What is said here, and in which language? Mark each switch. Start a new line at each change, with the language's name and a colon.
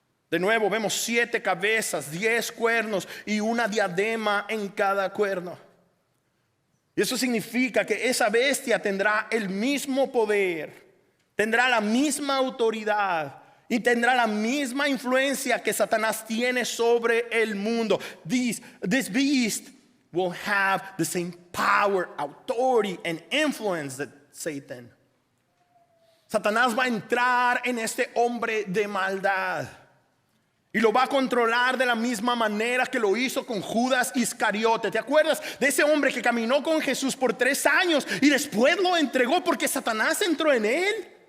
Spanish: De nuevo vemos 7 cabezas, 10 cuernos y una diadema en cada cuerno. Y eso significa que esa bestia tendrá el mismo poder, tendrá la misma autoridad y tendrá la misma influencia que Satanás tiene sobre el mundo.
English: This beast will have the same power, authority, and influence that Satan.
Spanish: Satanás va a entrar en este hombre de maldad y lo va a controlar de la misma manera que lo hizo con Judas Iscariote. ¿Te acuerdas de ese hombre que caminó con Jesús por 3 años y después lo entregó porque Satanás entró en él?